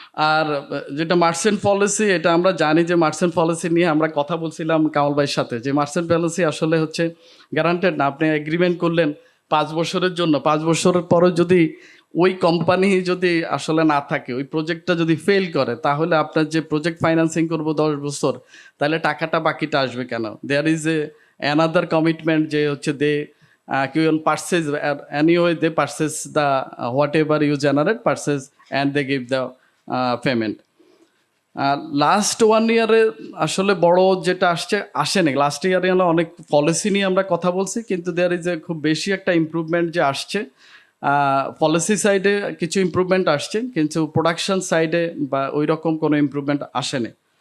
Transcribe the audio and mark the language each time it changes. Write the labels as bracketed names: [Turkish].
[Bangla] আর যেটা merchant policy, এটা আমরা জানি যে মার্চেন্ট পলিসি নিয়ে আমরা কথা বলছিলাম কামাল ভাইয়ের সাথে, যে মার্চেন্ট পলিসি আসলে হচ্ছে গ্যারান্টেড না। আপনি এগ্রিমেন্ট করলেন 5 বছরের জন্য, 5 বছরের পরে যদি ওই কোম্পানি যদি আসলে না থাকে, ওই প্রজেক্টটা যদি ফেল করে, তাহলে আপনার যে প্রজেক্ট ফাইন্যান্সিং করবো 10 বছর, তাহলে টাকাটা বাকিটা আসবে কেন? [English] there is another commitment [Bangla] যে হচ্ছে [English] They can purchase anyway, they purchase the whatever you generate purchase and they give the payment. [Bangla] Last 1 ইয়ারে আসলে বড় যেটা আসেনি, লাস্ট ইয়ারে অনেক পলিসি নিয়ে আমরা কথা বলছি, কিন্তু দেয়ার ইজ খুব বেশি একটা ইমপ্রুভমেন্ট যে আসছে। পলিসি সাইডে কিছু ইমপ্রুভমেন্ট আসছে, কিন্তু প্রোডাকশন সাইডে বা ওই রকম কোনো ইমপ্রুভমেন্ট আসেনি।